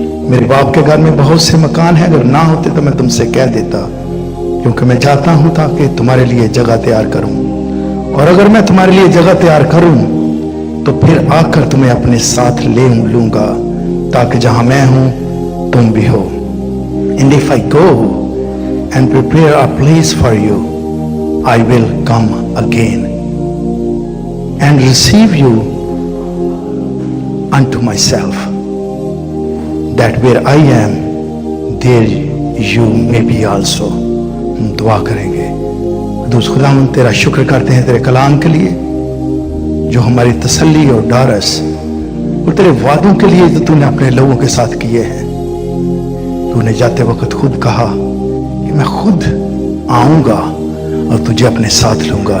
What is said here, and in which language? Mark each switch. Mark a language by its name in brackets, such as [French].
[Hindi] मेरे बाप के घर में बहुत से मकान हैं, अगर ना होते तो मैं तुमसे कह देता, क्योंकि मैं चाहता हूं ताकि तुम्हारे लिए जगह तैयार करूं। और अगर मैं तुम्हारे लिए जगह तैयार करूं तो फिर आकर तुम्हें अपने साथ ले लूंगा, ताकि जहां मैं हूं तुम भी हो। [English] And if I go and prepare a place for you, I will come again and receive you unto myself, that where I am, there you may be also. [Hindi] हम दुआ करेंगे। दोस्त खुदा, हम तेरा शुक्र करते हैं तेरे कलाम के लिए, जो हमारी तसल्ली और डारस और तेरे वादों के लिए जो तूने अपने लोगों के साथ किए हैं। तूने जाते वक्त खुद कहा कि मैं खुद आऊंगा और तुझे अपने साथ लूंगा।